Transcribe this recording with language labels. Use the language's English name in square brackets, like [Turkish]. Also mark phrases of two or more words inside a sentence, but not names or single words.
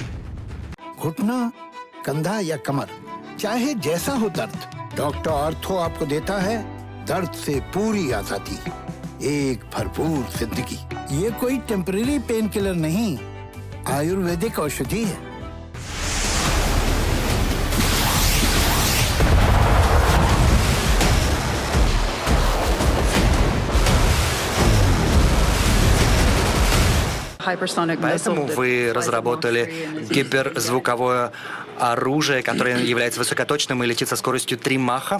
[Hindi] घुटना, कंधा या कमर, चाहे जैसा हो दर्द, डॉक्टर ऑर्थो आपको देता है दर्द से पूरी आजादी, एक भरपूर जिंदगी। ये कोई [English] temporary pain killer [Hindi] नहीं, आयुर्वेदिक औषधि है। [Russian] Поэтому вы разработали гиперзвуковое оружие, которое является высокоточным и летит со скоростью 3 маха?